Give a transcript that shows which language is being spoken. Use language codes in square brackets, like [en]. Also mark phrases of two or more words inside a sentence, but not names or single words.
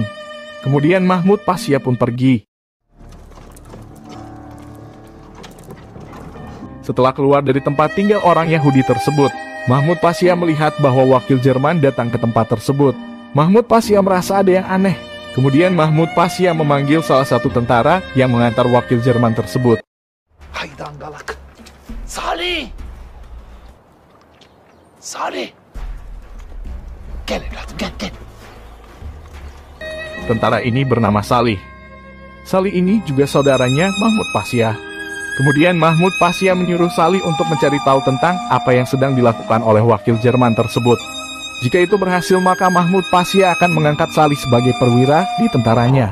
[id] Kemudian Mahmud Pasya pun pergi. Setelah keluar dari tempat tinggal orang Yahudi tersebut, Mahmud Pasya melihat bahwa wakil Jerman datang ke tempat tersebut. Mahmud Pasya merasa ada yang aneh. Kemudian Mahmud Pasya memanggil salah satu tentara yang mengantar wakil Jerman tersebut. [tr] Haydan galak. Salih! Salih! Gel evladım, gel. [id] Tentara ini bernama Salih. Salih ini juga saudaranya Mahmud Pasya. Kemudian Mahmud Pasya menyuruh Salih untuk mencari tahu tentang apa yang sedang dilakukan oleh wakil Jerman tersebut. Jika itu berhasil, maka Mahmud Pasya akan mengangkat Salih sebagai perwira di tentaranya.